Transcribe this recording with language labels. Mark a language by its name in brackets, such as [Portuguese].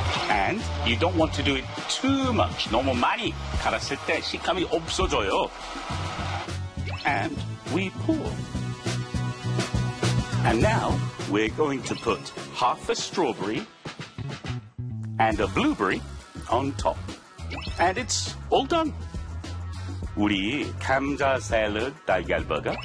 [English] And you don't want to do it too much. [Korean] 너무 많이 갈았을 때 식감이 없어져요. [English] And we pour. And now we're going to put half a strawberry and a blueberry on top. And it's all done. [Korean] 우리 감자 샐러드 달걀 버거,